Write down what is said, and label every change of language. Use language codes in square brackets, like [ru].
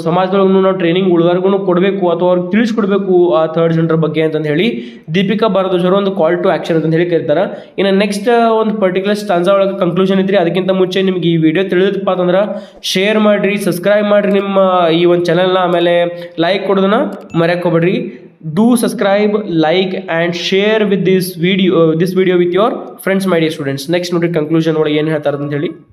[kn] ಸಮಾಜದೊಳಗೂ ನಾವು ಟ್ರೈನಿಂಗ್ ಉಳಿದವ್ರಿಗೂ ಕೊಡಬೇಕು ಅಥವಾ ಅವ್ರಿಗೆ ತಿಳಿಸ್ಕೊಡ್ಬೇಕು ಆ ಥರ್ಡ್ ಜೆಂಡರ್ ಬಗ್ಗೆ ಅಂತಂದು ಹೇಳಿ ದೀಪಿಕಾ ಭಾರದ್ವಾಜ್ ಅವರು ಒಂದು ಕಾಲ್ ಟು ಆ್ಯಕ್ಷನ್ ಅಂತ ಹೇಳಿ ಕರೀತಾರೆ. ಇನ್ನು ನೆಕ್ಸ್ಟ್ ಒಂದು ಪರ್ಟಿಕ್ಯುಲರ್ ಸ್ಟಾನ್ಸಾ ಒಳಗೆ ಕನ್ಕ್ಲೂಷನ್ ಇದ್ರಿ. ಅದಕ್ಕಿಂತ ಮುಂಚೆ ನಿಮ್ಗೆ ಈ ವಿಡಿಯೋ ತಿಳಿದಪ್ಪ ಅಂತಂದ್ರೆ ಶೇರ್ ಮಾಡಿರಿ, ಸಬ್ಸ್ಕ್ರೈಬ್ ಮಾಡಿರಿ ನಿಮ್ಮ ಈ ಒಂದು ಚಾನಲ್ನ, ಆಮೇಲೆ like ಕೊಡೋದನ್ನ ಮರೆಯೋಕೋಬೇಡ್ರಿ. [en] Do subscribe, like and share with this video with your friends, my dear students. [kn] Next ನೋಡಿ conclusion ಒಳಗೆ ಏನು ಹೇಳ್ತಾರೆ ಅಂತ ಹೇಳಿ.